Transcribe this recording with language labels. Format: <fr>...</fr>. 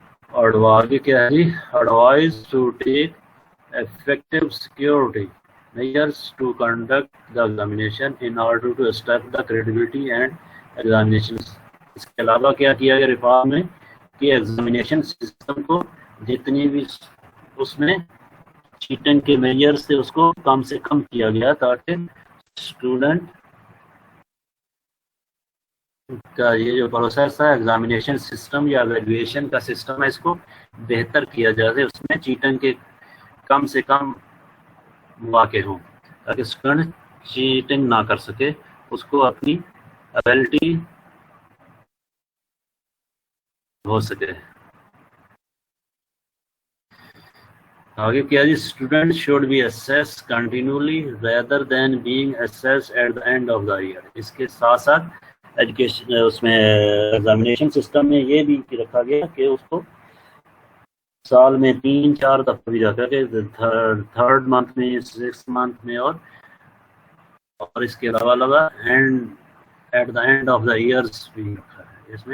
<ur>اور آگے کیا ہے جی؟</ur> <en>Advise to take effective security measures to conduct the examination in order to establish the credibility and examinations.</en> <ur>اس کے علاوہ کیا کیا گیا ریفارم میں کہ ایگزامینیشن سسٹم کو جتنی بھی اس میں چیٹنگ کے میجر سے اس کو کم سے کم کیا گیا تاکہ اسٹوڈنٹ کا یہ جو پروسیس ہے ایگزامینیشن سسٹم یا ایویلویشن کا سسٹم ہے اس کو بہتر کیا جائے, اس میں چیٹنگ کے کم سے کم واقع ہوں تاکہ اسٹوڈنٹ چیٹنگ نہ کر سکے, اس کو اپنی ایبلٹی ہو سکے. آگے کیا جی؟</ur> <en>Student should be assessed continuously rather than being assessed at the end of the year.</en> <ur>اس کے ساتھ ساتھ ایجوکیشن اس میں ایگزامینیشن سسٹم میں یہ بھی رکھا گیا کہ اس کو سال میں 3-4 دفعہ بھی جاتا ہے, تھرڈ منتھ میں 6 منتھ میں اور اس کے علاوہ at the and of the years بھی رکھا ہے.</ur>